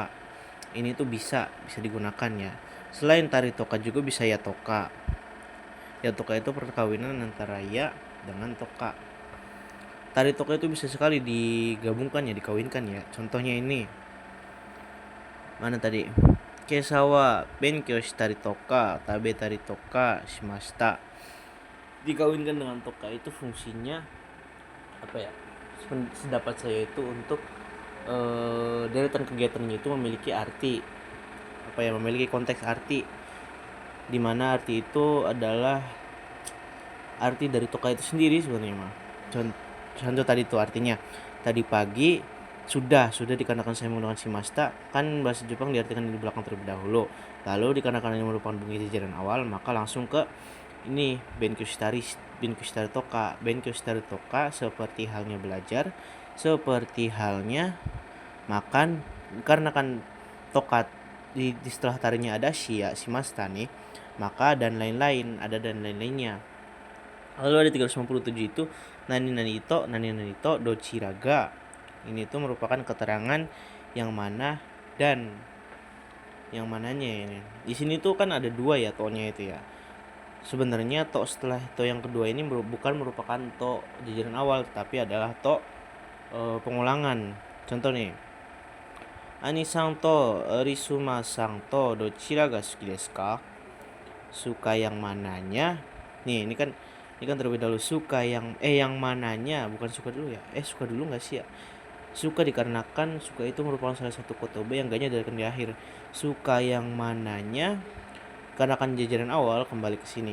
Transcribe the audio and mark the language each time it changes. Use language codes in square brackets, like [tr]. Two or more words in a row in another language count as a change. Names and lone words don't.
[id] Ini tuh bisa digunakan ya. Selain [ja] tari toka [id] juga bisa [ja] ya toka. Ya toka [id] itu perkawinan antara ya dengan toka. [ja] Tari toka [id] itu bisa sekali digabungkan ya, dikawinkan ya. Contohnya ini. Mana tadi? [ja] 今朝は 勉強したり とか、食べたり とか しました. [id] Dikawinkan dengan toka itu fungsinya apa ya? Sedapat saya itu untuk deretan kegiatannya itu memiliki arti apa ya, memiliki konteks arti, di mana arti itu adalah arti dari toka itu sendiri sebenarnya mah. Contoh tadi itu artinya tadi pagi sudah dikarenakan saya menggunakan shimashita, kan bahasa Jepang diartikan di belakang terlebih dahulu. Lalu dikarenakan ini merupakan bunyi jajaran awal, maka langsung ke ini [ja] 勉強したり とか. 勉強したり とか [id] seperti halnya belajar, seperti halnya makan, karena kan toka di setelah tarinya ada shi ya, shimashita nih, maka dan lain-lain, ada dan lain-lainnya. Lalu ada 357 itu [ja] なに と どちらが. [id] Ini tuh merupakan keterangan yang mana dan yang mananya ini. Di sini tuh kan ada dua ya to-nya itu ya. Sebenarnya to setelah to yang kedua ini bukan merupakan to jajaran awal, tapi adalah to pengulangan. Contoh nih. [ja] アニさん と リスマさん と どちら が 好き です か? [id] Suka yang mananya. Nih, ini kan terlebih dahulu suka yang mananya, bukan suka dulu ya. Suka dulu enggak sih ya? Suka dikarenakan suka itu merupakan salah satu kotobe yang enggaknya diartikan di akhir. Suka yang mananya karena kan jajaran awal kembali ke sini.